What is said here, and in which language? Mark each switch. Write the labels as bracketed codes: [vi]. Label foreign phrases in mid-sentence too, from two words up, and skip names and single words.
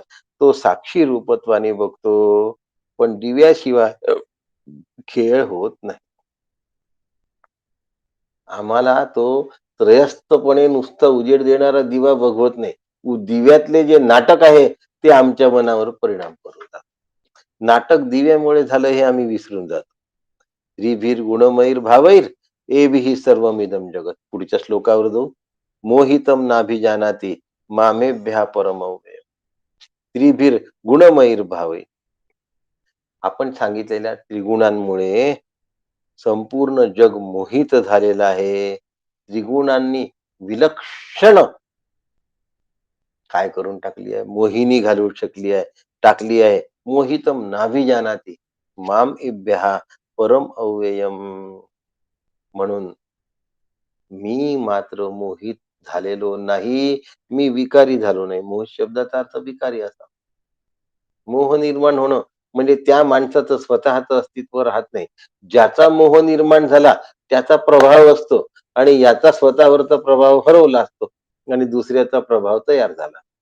[mr] तो साक्षी रूपत्वाने बघतो, पण दिव्याशिवाय खेळ होत नाही. आम्हाला तो त्रयस्थपणे नुसता उजेड देणारा दिवा बघवत नाही. दिव्यातले जे नाटक आहे ते आमच्या मनावर परिणाम करतात. नाटक दिव्यामुळे झालं हे आम्ही विसरून जातो. [sa] श्रीभीर गुणमयीर भावैर एभिः सर्वमिदं जगत. [mr] पुढच्या श्लोकावर जाऊ. [sa] मोहितम नाभिजानाति मामेभ्यः परमव्ययम्. त्रिभिर गुणमयीर भावैर. [mr] आपण सांगितलेल्या त्रिगुणांमुळे संपूर्ण जग मोहित झालेलं आहे. त्रिगुणांनी विलक्षण काय करून टाकली आहे? मोहिनी घालून टाकली आहे. [sa] मोहितम नाभिजानाति माम एभ्यः परम अव्ययम. [mr] म्हणून मी मात्र मोहित झालेलो नाही, मी विकारी झालो नाही. मोह शब्दाचा अर्थ विकारी असा. मोह निर्माण होणं म्हणजे त्या माणसाचं स्वतःचं अस्तित्व राहत नाही. ज्याचा मोह निर्माण झाला त्याचा प्रभाव असतो आणि याचा स्वतःवरचा प्रभाव हरवला असतो आणि दुसऱ्याचा प्रभाव तयार झाला.